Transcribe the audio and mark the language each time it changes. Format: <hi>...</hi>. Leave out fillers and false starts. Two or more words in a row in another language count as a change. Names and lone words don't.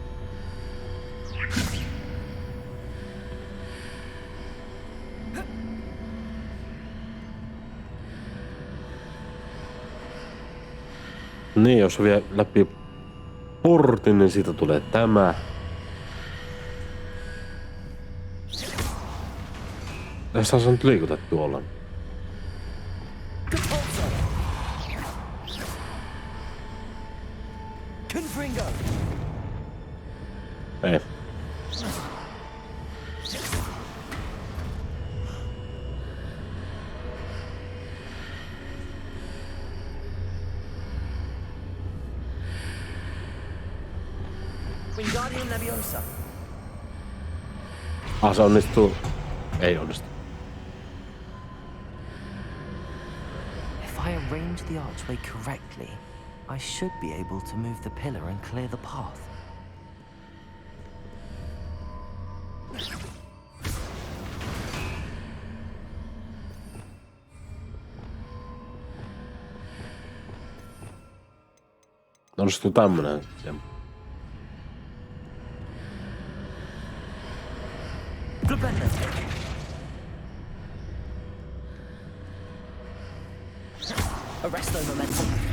<fi>Niin, jos vie läpi portin, niin siitä tulee tämä. Tässä on nyt liikutettu ollaan. Confringo. Ei. Wingardium Leviosa. Se onnistuu. Ei onnistu.</fi> <en>If I arrange the archway correctly, I should be able to move the pillar and clear the path.</en> <fi>Onnistuu tämmönen. Arresto momentum.</fi>